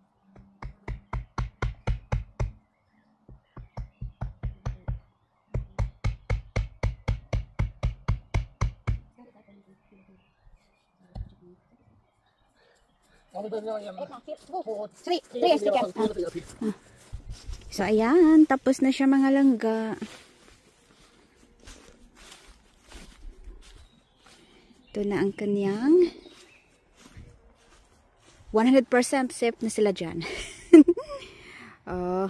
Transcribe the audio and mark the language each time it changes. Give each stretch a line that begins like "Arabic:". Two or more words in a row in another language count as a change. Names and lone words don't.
Swedish: Ja, vi behöver göra en, två, Tre stycken. fyra till.
Filipino: So, ayan. Tapos na siya mga langga. Ito na ang kanyang 100% safe na sila dyan. Oh,